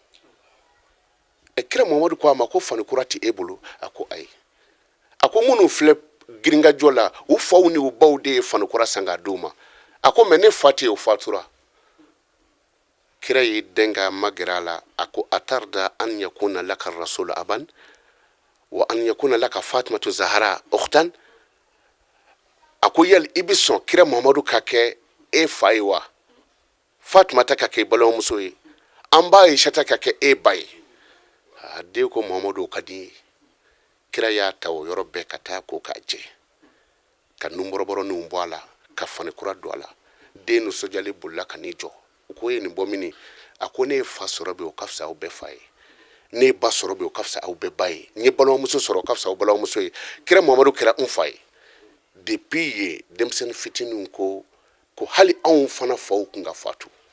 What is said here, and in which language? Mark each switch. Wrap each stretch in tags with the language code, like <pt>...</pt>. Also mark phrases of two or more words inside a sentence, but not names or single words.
<bm>kira mamadu ko a ma ko fani kura tɛ e bolo a ko ayi a ko minnu filɛ giringajɔ la u faw ni u baw de ye fani kura san k'a d'u ma a ko mɛ ne fa tɛ yen o fatura kira y'i dɛn ka magɛrɛ a la a ko</bm> <ar>أترضى أن يكون لك رسول أبا وأن يكون لك فاطمة الزهراء أختا</ar> <bm>a ko yali i bɛ sɔn kira mamadu ka kɛ e fa ye wa fatumata ka kɛ i balimamuso ye an b'a ayisata ka kɛ e ba ye a den ko mamadu o ka di ye kira y'a ta o yɔrɔ bɛɛ ka taa ko k'a jɛ ka numɔrɔbɔrɔninw bɔ a la ka fani kura don a la den nisɔndiyalen bolila ka n'i jɔ u ko ye nin bɔ mini a ko ne ye fa sɔrɔ bi o ka fisa aw bɛɛ fa ye ne ye ba sɔrɔ bi o ka fisa aw bɛɛ ba ye n ye balimamuso sɔrɔ o ka fisa aw balimamuso ye kira mamadu kɛra n fa ye depuis ye denmisɛnnin fitininw ko hali anw fana faw kun ka fatu</bm>